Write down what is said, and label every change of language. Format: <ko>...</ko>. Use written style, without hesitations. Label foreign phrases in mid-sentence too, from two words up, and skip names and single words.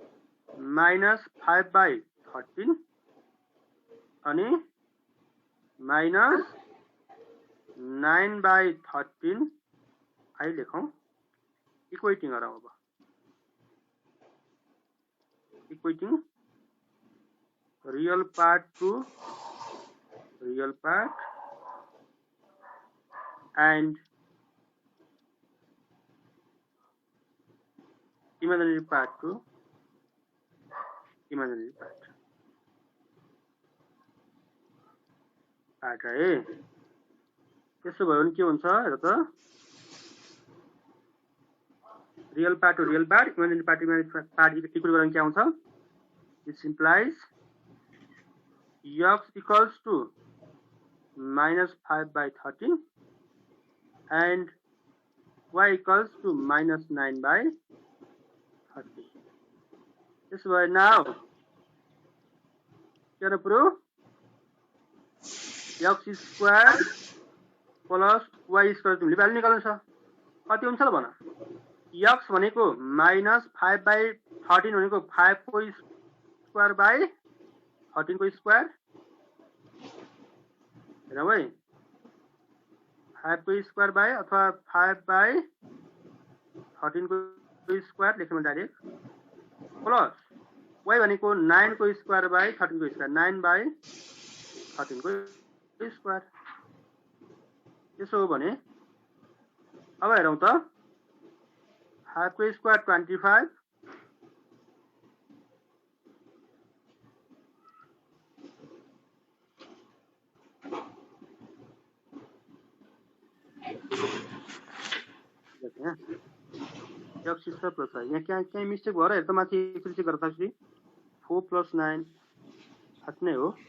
<ne>-5/13 अनि -9/13 आई लेखौं इक्वेटिङ गरौं अब</ne> <en>equating real part to real part and imaginary part to imaginary part</en> <ne>है त्यसो भयो भने के हुन्छ हेर त</ne> <en>real part to real part imaginary part equal</en> <ne>गर्न के आउँछ</ne> <en>this implies x equals to -5/13 and y equals to -9/13. This way now, can I prove x square plus y square</en> <ne>तिमीले भ्यालु निकाल्नु छ कति हुन्छ ल भन x भनेको -5/13 भनेको 5 को</ne> <en>square by</en> <ne>13 को स्क्वायर हेर भाइ 5 को</ne> <en>square by</en> <ne>अथवा 5/13 को स्क्वायर लेख्नु</ne> <en>direct plus</en> <ne>y भनेको 9 को</ne> <en>square by</en> <ne>13 को स्क्वायर 9/13 को स्क्वायर त्यसो हो भने अब हेरौं त 5 को स्क्वायर 25 x</ne> <en>square plus</en> <ne>है यहाँ क्या मिस्टेक भयो र हेर त माथि एकचोटी चेक गर्दा 4 plus 9 हात नै हो</ne>